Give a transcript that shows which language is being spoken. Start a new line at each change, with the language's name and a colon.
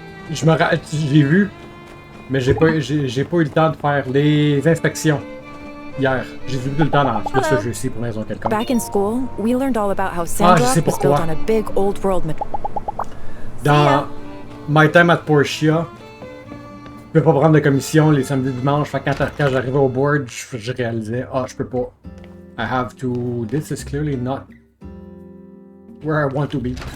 French: j'ai vu, mais j'ai pas eu le temps de faire les inspections hier. J'ai vu le temps dans ce jeu-ci pour raison quelconque.
English: Back in school, we learned all about how Sandrock was built on a big old world.
French: Dans My Time at Portia, je peux pas prendre de commission les samedis et dimanches. Fait quand j'arrivais au board, je réalisais, je peux pas.
English: I have to. This is clearly not where I want to be.